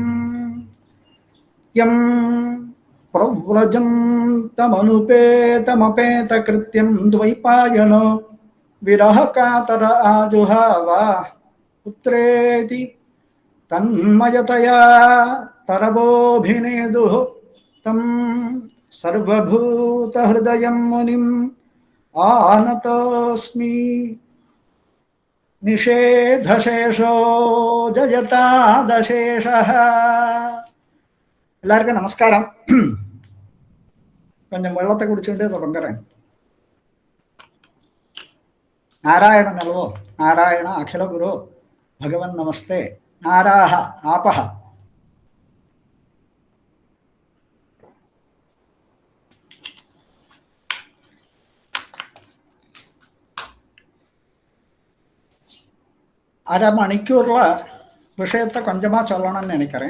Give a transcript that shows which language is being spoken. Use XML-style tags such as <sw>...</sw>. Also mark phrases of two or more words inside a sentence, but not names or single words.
<sa>यं प्रव्रजन्तमनुपेतमपेतकृत्यं द्वैपायनो विरहकातर आजुहाव पुत्रेति तन्मयतया तरवोऽभिनेदुः तं सर्वभूतहृदयं मुनिम् आनतोऽस्मि। निषेधशेषो जयतादशेषः।</sa> <ta>எல்லாருக்கும் நமஸ்காரம். கொஞ்சம் வெள்ளத்தை குடிச்சுட்டு தொடங்குறேன்.</ta> <sa>नारायण नल्वो नारायण अखिल गुरु भगवन् नमस्ते नाराह आपह.</sa> <ta>அரை மணிக்கூர்ல விஷயத்தை கொஞ்சமா சொல்லணும்னு நினைக்கிறேன்.</ta>